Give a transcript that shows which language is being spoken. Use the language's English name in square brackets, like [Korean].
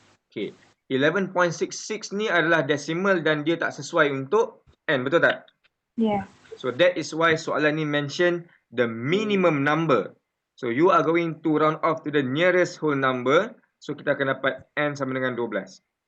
[Malay] Okay, 11.66 ni adalah decimal dan dia tak sesuai untuk n, betul tak? [English] Yeah. So that is why [Malay] soalan ni [English] mention the minimum number. So you are going to round off to the nearest whole number. [Malay] So kita akan dapat n sama dengan 12.